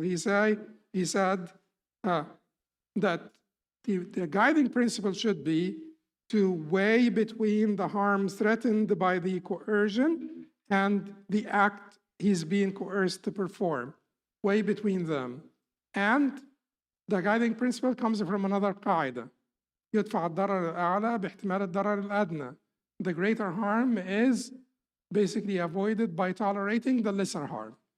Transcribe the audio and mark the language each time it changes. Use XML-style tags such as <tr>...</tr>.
<en>He said that the guiding principle should be to weigh between the harm threatened by the coercion and the act he's being coerced to perform. Weigh between them. And The guiding principle comes from another قاعدة.</en> <ar>يدفع الضرر الأعلى باحتمال الضرر الأدنى.</ar> <en>The greater harm is basically avoided by tolerating the lesser harm.</en>